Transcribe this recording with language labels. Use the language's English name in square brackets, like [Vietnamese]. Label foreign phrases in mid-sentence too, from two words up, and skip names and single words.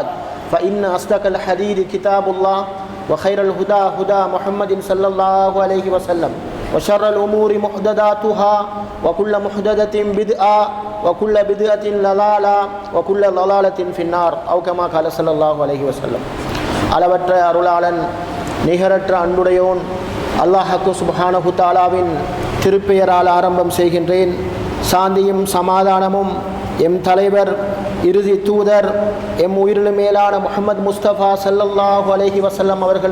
[Arabic] فإن أصدق الحديث كتاب الله وخير الهدى هدى محمد صلى الله عليه وسلم وشر الأمور محدثاتها وكل محدثة بدعة وكل بدعة ضلالة وكل ضلالة في النار أو كما قال صلى الله عليه وسلم [Tamil] அளவற்ற அருளாளன் நிகரற்ற அன்புடையோன் அல்லாஹ் சுப்ஹானஹு தஆலாவின் திருப்பெயரால் ஆரம்பம் செய்கின்றேன். சாந்தியும் சமாதானமும் எம் தலைவர் இறுதி தூதர் எம் உயிரினு மேலான முஹம்மது முஸ்தபா [Arabic] صلى الله عليه وسلم [Tamil] அவர்கள்